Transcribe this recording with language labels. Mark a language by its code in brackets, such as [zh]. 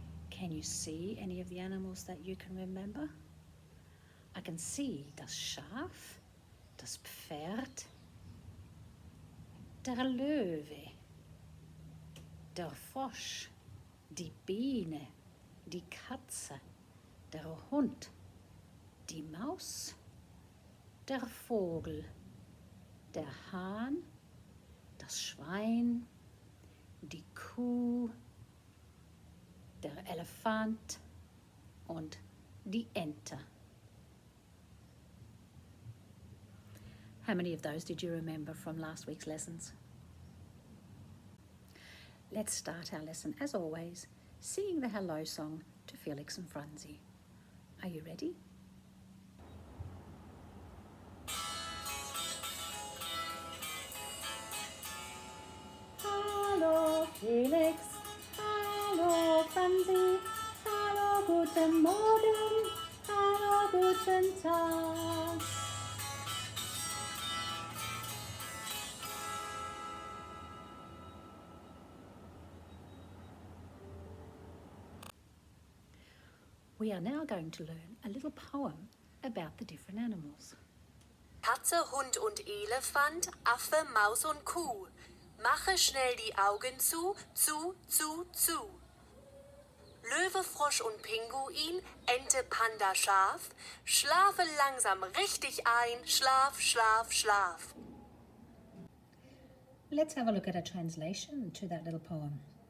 [en] Can you see any of the animals that you can remember? I can see [de] das Schaf, das Pferd, der Löwe, der Frosch, die Biene, die Katze, der Hund, die Maus, der Vogel, der Hahn, das Schwein, die Kuh, der Elefant und die Ente. [en] How many of those did you remember from last week's lessons? Let's start our lesson, as always, singing the hello song to Felix and Franzi. Are you ready? [de] Hallo Felix, hallo Franzi, hallo guten Morgen, hallo guten Tag. [en] We are now going to learn a little poem about the different animals. [de] Katze, Hund und Elefant, Affe, Maus und Kuh. Mache schnell die Augen zu, zu, zu, zu. Löwe, Frosch und Pinguin, Ente, Panda, Schaf. Schlafe langsam richtig ein, schlaf, schlaf, schlaf. [en] Let's have a look at a translation to that little poem.